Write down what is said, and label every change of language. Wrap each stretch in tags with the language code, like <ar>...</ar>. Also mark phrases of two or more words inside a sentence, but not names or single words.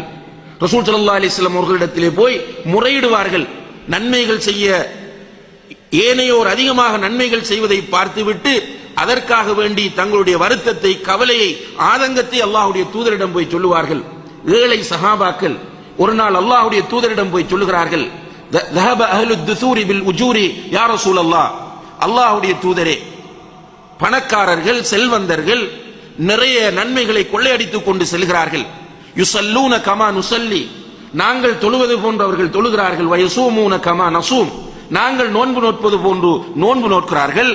<ta>ரசூல்</ta> <ar>صلى الله عليه وسلم</ar> <ta>அவர்களிடத்திலே போய் முறையிடுவார்கள். நன்மைகள் செய்ய ஏனையோர் அதிகமாக நன்மைகள் செய்வதை பார்த்துவிட்டு அதற்காக வேண்டி தங்களுடைய வருத்தத்தை, கவலையை, ஆதங்கத்தை அல்லாஹ்வுடைய தூதரிடம் போய் சொல்லுவார்கள். ஏழை சஹாபாக்கள் ஒரு நாள் அல்லாஹ்வுடைய தூதரிடம் போய் சொல்லுகிறார்கள்,</ta> <ar>ذهب اهل الدثور بالأجور يا رسول الله,</ar> <ta>அல்லாஹ்வுடைய தூதரே பணக்காரர்கள், செல்வந்தர்கள் நிறைய நன்மைகளை கொள்ளையடித்துக் கொண்டு செல்கிறார்கள்.</ta> <ar>يصلون كما نصلي,</ar> <ta>நாங்கள் தொழுவது போன்று அவர்கள் தொழுகிறார்கள்.</ta> <ar>ويصومون كما نصوم,</ar> <ta>நாங்கள் நோன்பு நோட்பது போன்று நோன்பு நோட்கிறார்கள்.</ta>